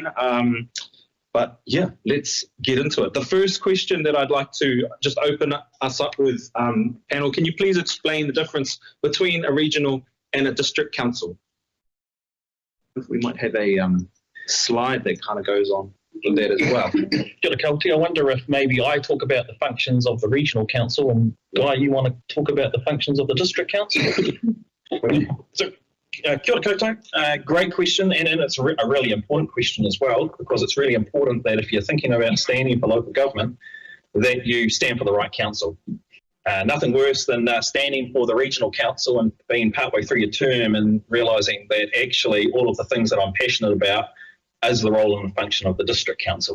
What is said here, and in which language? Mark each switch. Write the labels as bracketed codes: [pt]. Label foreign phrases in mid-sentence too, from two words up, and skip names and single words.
[en] But yeah, let's get into it. The first question that I'd like to just open us up with, panel, can you please explain the difference between a regional and a district council? We might have a slide that kind of goes on with that as well. [mi] Kia ora koutou. [en] I wonder if maybe I talk about the functions of the regional council, and Guy, you want to talk about the functions of the district council? So, [mi] kia ora koutou. [en] Great question, and it's a really important question as well, because it's really important that if you're thinking about standing for local government, that you stand for the right council. Nothing worse than standing for the regional council and being partway through your term and realising that actually all of the things that I'm passionate about is the role and the function of the district council.